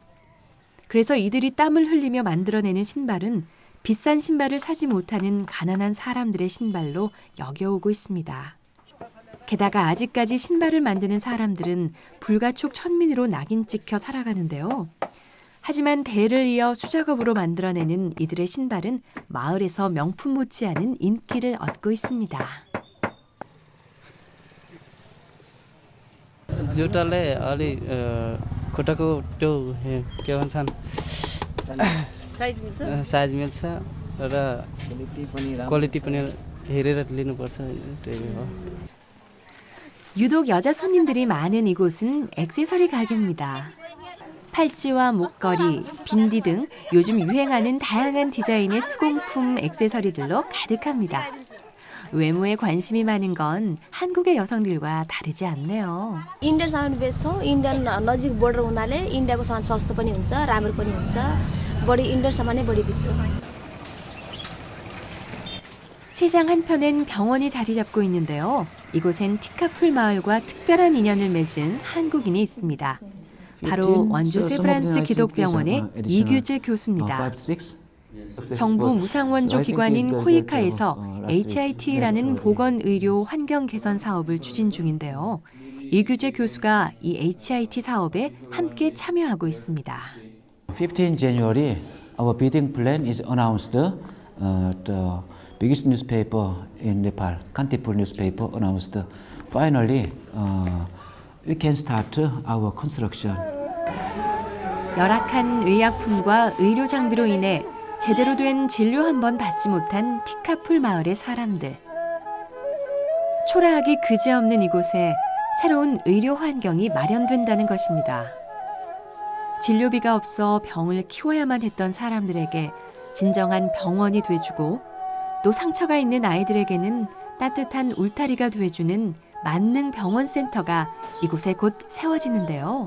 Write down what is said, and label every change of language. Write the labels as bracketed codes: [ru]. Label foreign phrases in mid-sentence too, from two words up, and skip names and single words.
[ko] 그래서 이들이 땀을 흘리며 만들어내는 신발은 비싼 신발을 사지 못하는 가난한 사람들의 신발로 여겨오고 있습니다. 게다가 아직까지 신발을 만드는 사람들은 불가촉 천민으로 낙인 찍혀 살아가는데요. 하지만 대를 이어 수작업으로 만들어내는 이들의 신발은 마을에서 명품 못지않은 인기를 얻고 있습니다. [ne] जुत्ताले अलि खुट्टाको त्यो के भन्छन् साइज मिल्छ र क्वालिटी पनि हेरेर लिनुपर्छ त्यही हो. [ko] 유독 여자 손님들이 많은 이곳은 액세서리 가게입니다. 팔찌와 목걸이, 빈디 등 요즘 유행하는 다양한 디자인의 수공품 액세서리들로 가득합니다. 외모에 관심이 많은 건 한국의 여성들과 다르지 않네요. [ne] इन्डियन सामान बेच्छौँ इन्डियन नजिक बोर्डर हुनाले इन्डियाको सामान सस्तो पनि हुन्छ राम्रो पनि हुन्छ बढी इन्डियन सामानै बढी बिक्छौँ [ko] 시장 한편엔 병원이 자리 잡고 있는데요. 이곳엔 티카풀 마을과 특별한 인연을 맺은 한국인이 있습니다. 바로 원주 세브란스 기독병원의 이규재 교수입니다. 정부 무상원조 기관인 코이카에서 HIT라는 보건의료 환경 개선 사업을 추진 중인데요. 이규재 교수가 이 HIT 사업에 함께 참여하고 있습니다. [en] 15 January, our bidding plan is announced. The biggest newspaper in Nepal, Kantipur newspaper, announced. Finally, we can start our construction. [ko] 열악한 의약품과 의료 장비로 인해 제대로 된 진료 한 번 받지 못한 티카풀 마을의 사람들. 초라하기 그지없는 이곳에 새로운 의료 환경이 마련된다는 것입니다. 진료비가 없어 병을 키워야만 했던 사람들에게 진정한 병원이 돼주고 또 상처가 있는 아이들에게는 따뜻한 울타리가 돼주는 만능병원센터가 이곳에 곧 세워지는데요.